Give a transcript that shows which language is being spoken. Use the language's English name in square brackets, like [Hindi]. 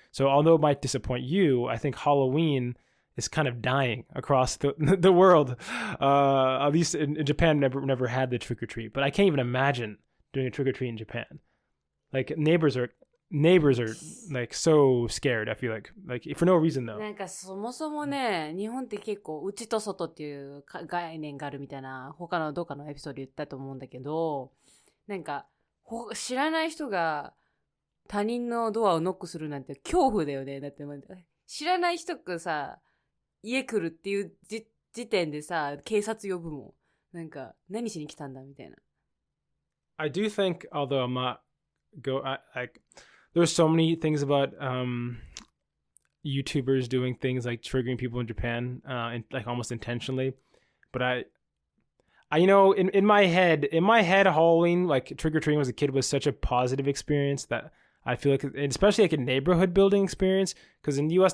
[English] So although it might disappoint you, I think Halloween is kind of dying across the world. At least in Japan, never had the trick-or-treat. But I can't even imagine doing a trick-or-treat in Japan. Like neighbors are like so scared. I feel like for no reason though. [Japanese] なんかそもそもね、日本って結構内と外っていう概念があるみたいな、他のどっかのエピソードで言ったと思うんだけど、なんか知らない人が他人のドアをノックするなんて恐怖だよね。だって知らない人がさ、家来るっていう時点でさ、警察呼ぶもん。なんか何しに来たんだみたいな。 [English] I do think, although I'm not there's so many things about YouTubers doing things like triggering people in Japan, like almost intentionally. But I in my head, Halloween, like trick or treating as a kid was such a positive experience that I feel like, especially like a neighborhood building experience, because in the U.S.